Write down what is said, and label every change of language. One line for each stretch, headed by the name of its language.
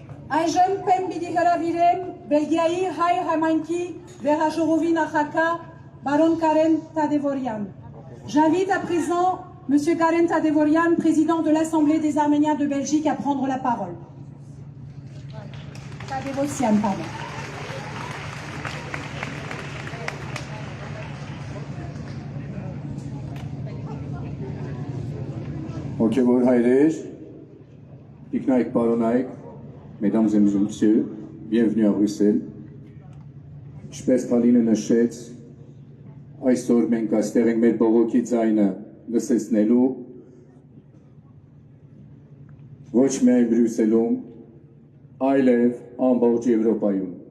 Armenian: Այժմ պեմ պիտի հրավիրեմ Բելգիայի հայ համայնքի վերաժողովի նախագահ Baron Karen Tadevorian.
French: J'invite à présent M. Karen Tadevorian, président de l'Assemblée des Arméniens de Belgique, à prendre la parole. Tadevorian, pardon.
Armenian: Հոգևոր հայրեր, տիկնայք, պարոնայք,
French: mesdames et messieurs, bienvenue à Bruxelles.
Armenian: Ինչպես Թալինը նշեց, այսօր մենք այստեղ ենք մեր բողոքի ձայնը լսեցնելու ոչ միայն Բրյուսելում, այլև ամբողջ Եվրոպայում։